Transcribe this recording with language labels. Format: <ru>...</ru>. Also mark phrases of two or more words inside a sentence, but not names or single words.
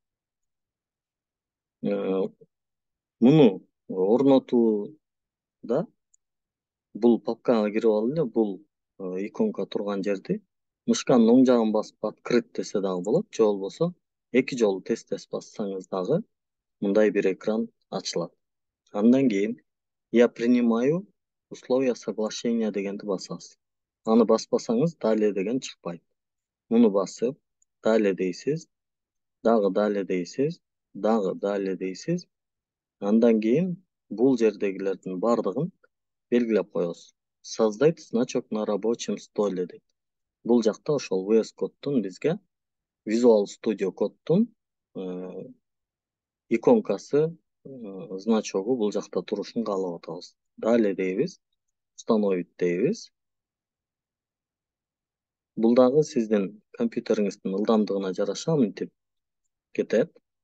<ky>Муну орнотууда бул папкага кирип алып эле бул иконка турган жерди мышканын оң жагын басып открыть десе дагы болот, же болбосо эки жолу тез бассаңыз дагы мындай бир экран ачылат. Андан кийин</ky> <ru>я принимаю условия соглашения</ru> <ky>дегенди басасыз. Аны баспасаңыз далее деген чыкпайт. Муну басып далее дейсиз, дагы далее дейсиз, дагы далее дейсиз. Андан кийин бул жердегилердин бардыгын белгилеп коесуз.</ky> <ru>Создать значок на рабочем столе дейт.</ru> <ky>Бул жакта ошол VS Code'дун бизге Visual Studio Code'дун иконкасы, значогу бул жакта турушун каалап атабыз. Далее дейбиз, установить дейбиз. Бул дагы сиздин компьютериңиздин ылдамдыгына жараша мынтип кетет.</ky>